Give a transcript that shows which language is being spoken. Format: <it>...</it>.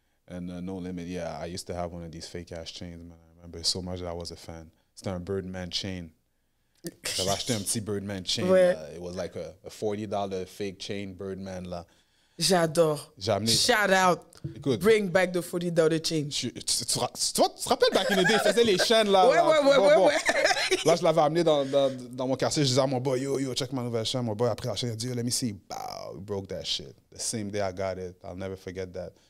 <en>And No Limit, yeah, I used to have one of these fake ass chains, man. I remember so much that I was a fan.</en> <fr>C'était un Birdman chain. J'avais acheté un petit Birdman chain. Ouais.</fr> <en>It was like a $40 fake chain Birdman, là.</en> <fr>J'adore.</fr> <en>Shout out.</en> <fr>Écoute,</fr> <en>bring back the $40 chain.</en> <fr>Tu te rappelles</fr> <en>back in the day,</en> <fr>il faisait les chaînes, là. Ouais. Là, je l'avais amené dans mon quartier. Je disais à mon boy, yo, check ma nouvelle chaîne.</fr> <en>Mon boy,</en> <fr>après la chaîne, il a dit,</fr> <en>let me see. Bow, he broke that shit. The same day I got it. I'll never forget that.</en>